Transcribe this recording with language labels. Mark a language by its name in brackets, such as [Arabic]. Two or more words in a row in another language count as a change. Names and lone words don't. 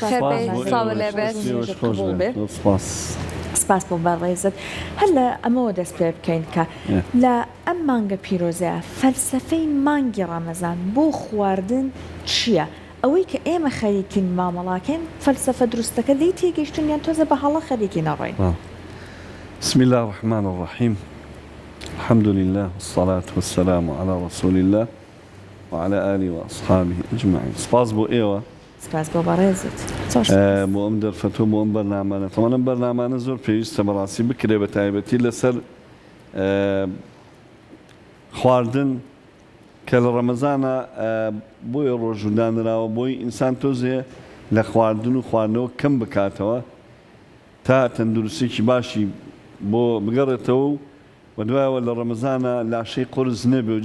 [Central Kurdish] سپاس بۆ بەڕێزت هەر لە ئەمەوە دەست پێ بکەین کە لە ئەم مانگە پیرۆزەیە فەلسفەی مانگی ڕەمەزان بۆ خواردن چییە؟ ئەوەی کە ئێمە خەریکین مامەڵاکەین فەلسفە دروستەکە لی تێگەیشتن یان تۆزە بە هەڵە خەریکی نەڕۆین. [Arabic] بسم الله الرحمن الرحيم الحمد لله والصلاة والسلام على رسول الله وعلى آله وأصحابه أجمعين. [Central Kurdish] سپاس بۆ ئێوە سپاس بۆ بەڕێزت بۆ ئەم دەرفەتۆ بۆ ئەم بەرنامانە تەمەەن ئەم بەرنامانە زۆر پێویستە بەڕاستی بکرێ بە تایبەتی لەسەر خواردن کە لە ڕەمەزانە بۆی ڕۆژودانراوە بۆی ئینسان تۆزێ لە خواردن و خواردنەوە کەم بکاتەوە تا تەندروستێکی باشی بۆ بگەڕێتەوە و دوایەوە لە ڕەمەزانە لاشەی قورس نەبێ و